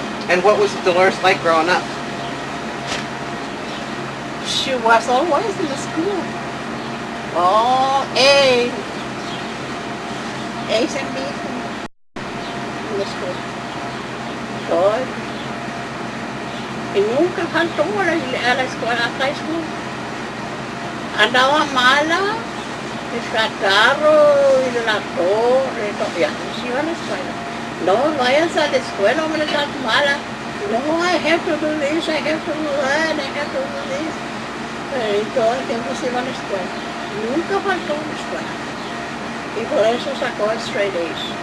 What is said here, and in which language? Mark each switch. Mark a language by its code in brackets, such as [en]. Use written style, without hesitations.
[en] And what was Dolores like growing up? She was always in the school. Oh, A's and B's in the school. [es] Todo. Y nunca faltó a la escuela, hasta la school. Andaba mala, descartarro y la torre, ya no se iba a la escuela. No, váyanse a la escuela, hombre, estás mala. [en] No, I have to do this, I have to do that, I have to do this. [es] Y todo el tiempo se iba a la escuela. Nunca faltó a la escuela. Y por eso sacó straight A's.